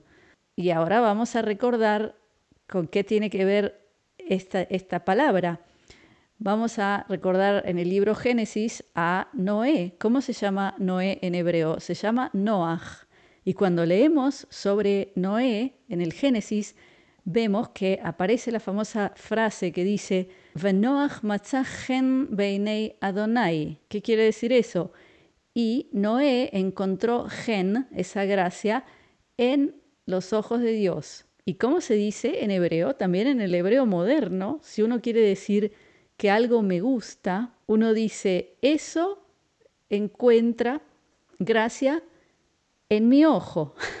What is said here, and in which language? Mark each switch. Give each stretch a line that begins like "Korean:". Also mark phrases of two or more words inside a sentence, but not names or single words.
Spanish: Y ahora vamos a recordar con qué tiene que ver esta palabra. Vamos a recordar en el libro Génesis a Noé. ¿Cómo se llama Noé en hebreo? Se llama Noach. Y cuando leemos sobre Noé en el Génesis, vemos que aparece la famosa frase que dice
Hebrew: ונח מצא חן בעיני אדוני.
Spanish: ¿Qué quiere decir eso? Y Noé encontró gen, esa gracia, en los ojos de Dios. ¿Y cómo se dice en hebreo? También en el hebreo moderno, si uno quiere decir que algo me gusta, uno dice, eso encuentra gracia en mi ojo.